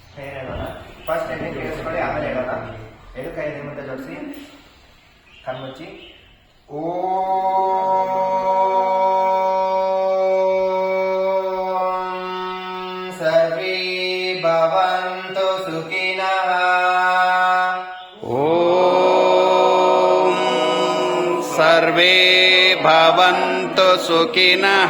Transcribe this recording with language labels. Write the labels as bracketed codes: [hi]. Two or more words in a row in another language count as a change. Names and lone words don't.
[kn] ಏನ್ ಹೇಳೋಣ? ಫಸ್ಟ್ ಟೆಕ್ನಿಕ್ ಕೇಳಿಸ್ಕೊಳ್ಳಿ, ಆಮೇಲೆ ಹೇಳೋಣ. ಎಡು ಕೈ ಮುಂದೆ ಜೋಡಿಸಿ, ಕಣ್ಮುಚ್ಚಿ. [sa] ಓಂ ಸರ್ವೇ ಭವಂತು ಸುಖಿನಃ. ಓಂ ಸರ್ವೇ ಭವಂತು ಸುಖಿನಃ.